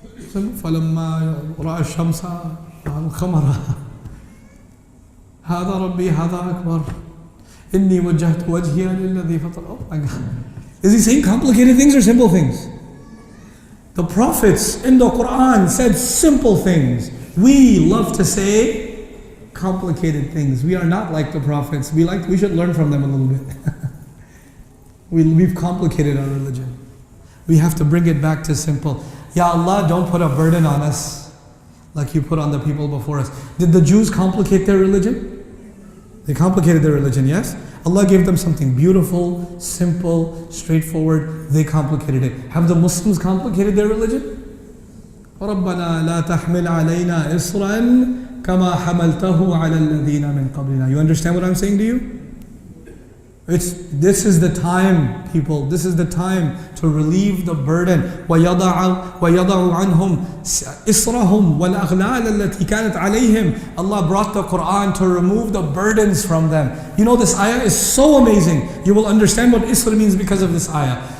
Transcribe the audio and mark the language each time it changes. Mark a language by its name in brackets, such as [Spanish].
[Arabic] فلما رأى الشمس والقمر هذا ربي هذا أكبر إني وجهت وجهي للذي فطر. [English] Oh my God. Is he saying complicated things or simple things? The prophets in the Quran said simple things. We love to say complicated things. We are not like the prophets. We should learn from them a little bit. We've complicated our religion. We have to bring it back to simple. Ya Allah, don't put a burden on us like you put on the people before us. Did the Jews complicate their religion? They complicated their religion, yes? Allah gave them something beautiful, simple, straightforward. They complicated it. Have the Muslims complicated their religion? [Arabic] رَبَّنَا لَا تَحْمِلْ عَلَيْنَا إِصْرًا كَمَا حَمَلْتَهُ عَلَى الَّذِينَ مِنْ قَبْلِنَا. [English] You understand what I'm saying to you? This is the time, people. This is the time to relieve the burden. [Arabic] وَيَضَعُ عَنْهُمْ إِصْرَهُمْ وَالْأَغْلَالَ الَّتِي كَانَتْ عَلَيْهِمْ. [English] Allah brought the Quran to remove the burdens from them. You know, this ayah is so amazing. You will understand what Isra means because of this ayah.